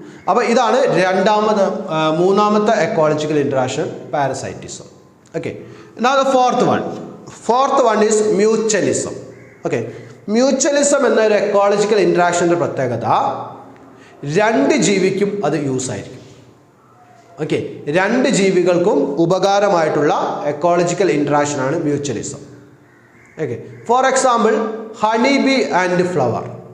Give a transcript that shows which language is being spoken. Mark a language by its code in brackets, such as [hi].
[ml] അപ്പോൾ ഇതാണ് മൂന്നാമത്തെ ecological interaction, parasitism. [en] Okay, now the fourth one is mutualism. [ml] Okay, mutualism എന്ന ഒരു എക്കോളജിക്കൽ ഇൻട്രാക്ഷൻ്റെ പ്രത്യേകത രണ്ട് ജീവിക്കും അത് യൂസ് ആയിരിക്കും. ഓക്കെ, രണ്ട് ജീവികൾക്കും ഉപകാരമായിട്ടുള്ള ecological ഇൻട്രാക്ഷനാണ് mutualism. [en] Okay, for example honey bee and flower.